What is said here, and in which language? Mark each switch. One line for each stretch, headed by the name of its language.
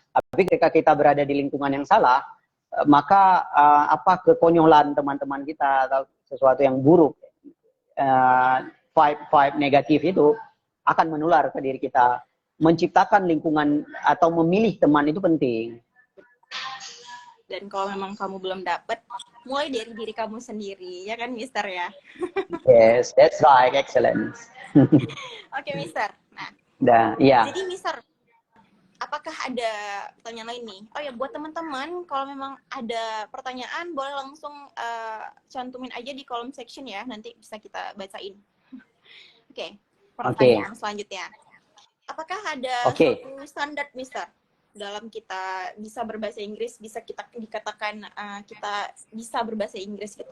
Indonesian: Tapi ketika kita berada di lingkungan yang salah, maka kekonyolan teman-teman kita atau sesuatu yang buruk, vibe negatif itu akan menular ke diri kita. Menciptakan lingkungan atau memilih teman itu penting. Dan kalau memang kamu belum dapat, mulai dari diri kamu sendiri, ya kan, Mister ya?
English: Yes, that's right, excellent.
Indonesian: Oke, Mister. Iya. Jadi, Mister, apakah ada pertanyaan lain nih? Oh ya, buat teman-teman, kalau memang ada pertanyaan, boleh langsung cantumin aja di kolom section ya, nanti bisa kita bacain. Oke, pertanyaan selanjutnya. Apakah ada suatu standar, Mister, dalam kita bisa berbahasa Inggris, bisa kita dikatakan kita bisa berbahasa Inggris gitu?